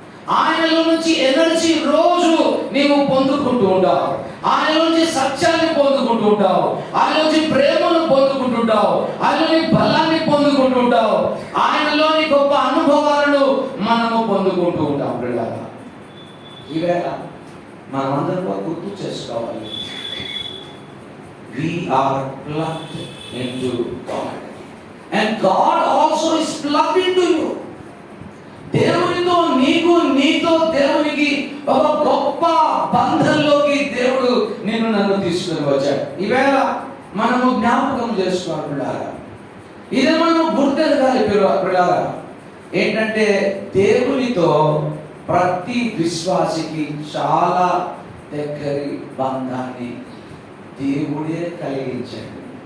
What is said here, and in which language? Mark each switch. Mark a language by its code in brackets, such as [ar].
[te] ఆయనలో నుంచి ఎనర్జీ రోజు నీవు పొందుకుంటూ ఉంటావు. ఆయన నుంచి సత్యాన్ని పొందుకుంటూ ఉంటావు. ఆయన నుంచి ప్రేమను పొందుకుంటూ ఉంటావు. ఆయనలోని బలాన్ని పొందుకుంటూ ఉంటావు. ఆయనలోని గొప్ప అనుభవాలను మనము పొందుకుంటూ ఉంటాం. పిల్లగా ఈవేళ మనమందరం గుర్తు చేసుకోవాలి, [en] we are plugged into God and God also is plugged into you. [te] దేవునితో నీకు, నీతో దేవునికి ఒక గొప్ప బంధంలోకి దేవుడు నిన్ను నన్ను తీసుకుని వచ్చాడు. ఈవేళ మనము జ్ఞాపకం చేసుకోవాలి పిల్లారా, ఇది మనం గుర్తెరగాలి పిల్లారా. ఏంటంటే దేవునితో ప్రతి విశ్వాసికి చాలా దగ్గరి బంధాన్ని దేవుడే కలిగించాడు.